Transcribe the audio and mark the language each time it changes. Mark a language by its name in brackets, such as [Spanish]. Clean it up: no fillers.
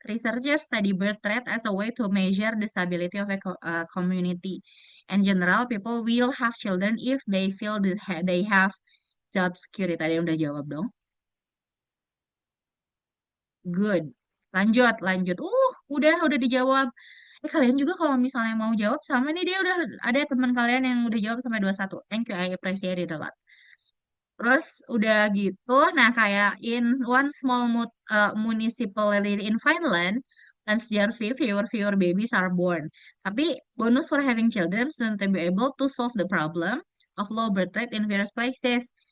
[English] Researchers study birth rate as a way to measure the stability of a community. In general, people will have children if they feel that they have job security. [Indonesian] Tadi yang udah jawab dong. Good. Lanjut, lanjut. Udah dijawab. Kalian juga kalau misalnya mau jawab sama nih dia udah ada teman kalian yang udah jawab sampai 21. [English] Thank you, I appreciate it a lot. Terus udah gitu, nah kayak in one small municipality in Finland, last year fewer babies are born. Tapi bonus for having children is to be able to solve the problem of low birth rate in various places.